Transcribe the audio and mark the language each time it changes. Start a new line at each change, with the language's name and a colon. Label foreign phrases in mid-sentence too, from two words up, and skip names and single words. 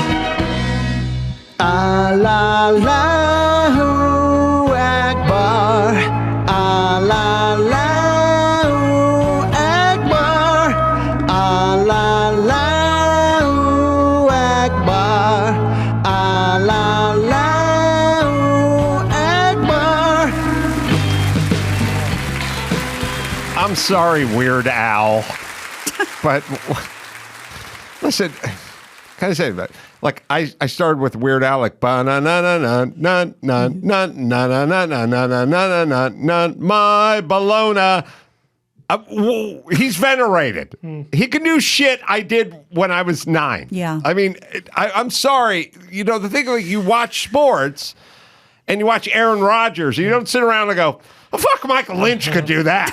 Arabic: الله أكبر، الله أكبر، الله أكبر، الله أكبر.
English: I'm sorry, Weird Al, but listen, can I say that? Like I started with Weird Al, like ba na na na na na na na na na na na na na na na na my Bologna. He's venerated. He can do shit I did when I was 9. Yeah. I mean, I'm sorry. You know, the thing, like, you watch sports and you watch Aaron Rodgers, and you don't sit around and go, well, fuck, Michael Lynch could do that.